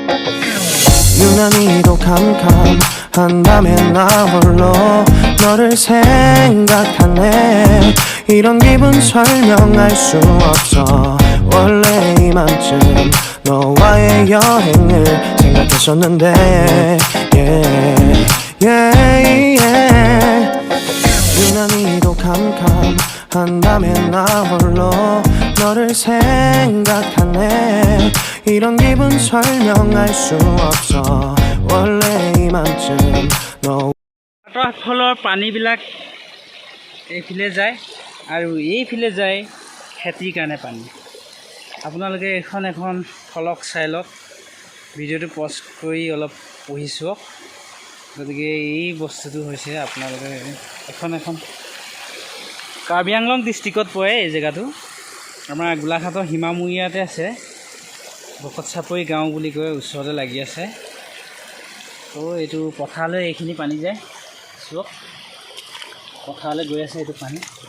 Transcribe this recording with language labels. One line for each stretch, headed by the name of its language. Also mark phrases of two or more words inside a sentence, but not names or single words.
Korean: 유난히도 캄캄한 밤에 나 홀로 너를 생각하네 이런 기분 설명할 수 없어 원래 이맘쯤 너와의 여행을 생각했었는데 yeah, yeah, yeah. 유난히도 캄캄한 밤에 나 홀로 너를 생각하네 이런 기분 설명할 수 없어 원래 이맘쯤 너
Assamese: ৱাটাৰফলৰ পানীবিলাক এইফালে যায় আৰু এইফালে যায় খেতিৰ কাৰণে পানী আপোনালোকে এখন এখন ফলক চাই লওক ভিডিঅ'টো পজ কৰি অলপ পঢ়ি চাওক গতিকে এই বস্তুটো হৈছে আপোনালোকে এখন এখন কাৰ্বি আংলং ডিষ্ট্ৰিক্টত পৰে এই জেগাটো আমাৰ গোলাঘাটৰ সীমামূৰীয়াতে আছে বকত চাপৰি গাঁও বুলি কয় ওচৰতে লাগি আছে তো এইটো পথাৰলৈ এইখিনি পানী যায় চাওক পথাৰলৈ গৈ আছে এইটো পানী